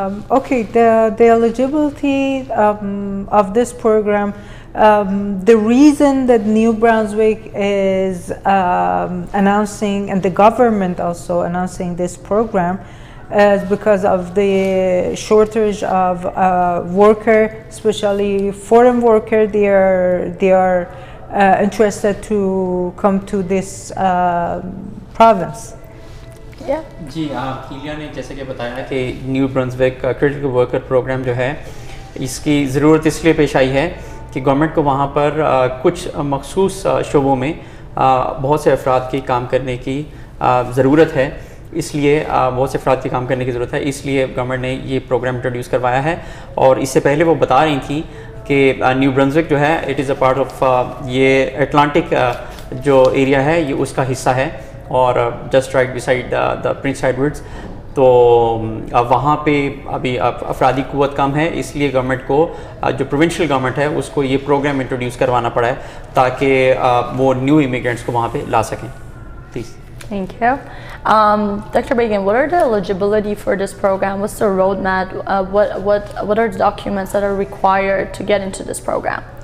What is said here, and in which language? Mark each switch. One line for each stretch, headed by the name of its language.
English: Okay, the eligibility of this program, the reason that New Brunswick is announcing, and the government also announcing this program, is because of the shortage of worker, especially foreign worker. They are interested to come to this province.
Hindi: जी हीलिया ने जैसे कि बताया कि new Brunswick critical worker programme जो है इसकी ज़रूरत इसलिए पेश आई है कि गवर्नमेंट को वहाँ पर कुछ मखसूस शोबों में बहुत से अफराद की काम करने की ज़रूरत है, इसलिए बहुत से अफराद की काम करने की ज़रूरत है, इसलिए गवर्नमेंट ने ये प्रोग्राम इंट्रोड्यूस करवाया है। और इससे पहले वो बता रही थी कि न्यू ब्रंसविक जो है
English: it is a part of
Hindi: ये अटलांटिक जो एरिया है ये उसका हिस्सा है, और
English: Just right beside the Prince Edwards.
Hindi: तो वहाँ पे अभी अफरादी कुव्वत कम है, इसलिए गवर्नमेंट को जो प्रोविंशियल गवर्नमेंट है उसको ये प्रोग्राम इंट्रोड्यूस करवाना पड़ा है ताकि वो न्यू इमिग्रेंट्स को वहाँ पे ला सकें।
English: Please. Thank you. Dr. Bagan, what are the eligibility for this program? What's the roadmap? What are the documents that are required to get into this program?